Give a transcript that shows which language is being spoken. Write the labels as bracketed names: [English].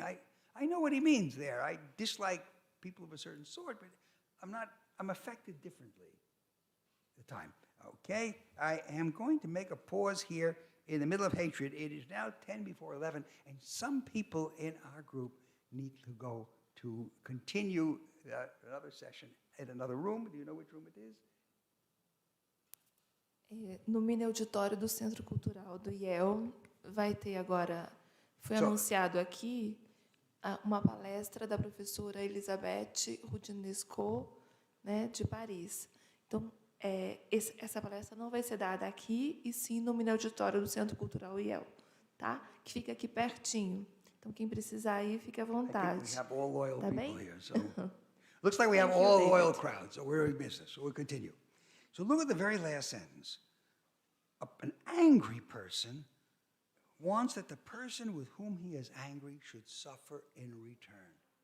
[English] I know what he means there. I dislike people of a certain sort, but I'm affected differently at the time. Okay, I am going to make a pause here in the middle of hatred. It is now 10 before 11, and some people in our group need to go to continue another session in another room. Do you know which room it is? [Portuguese] No mini auditório do Centro Cultural do IEL vai ter agora, foi anunciado aqui, uma palestra da professora Elisabeth Rudinesco, né, de Paris. Então, essa palestra não vai ser dada aqui, e sim no mini auditório do Centro Cultural IEL, tá? Que fica aqui pertinho. Então, quem precisar ir, fique à vontade. [English] We have all loyal [Portuguese] Tá [English] people [Portuguese] bem? [English] here, so looks like we have all loyal crowds, so we're in business, so we'll continue. So look at the very last sentence. An angry person wants that the person with whom he is angry should suffer in return.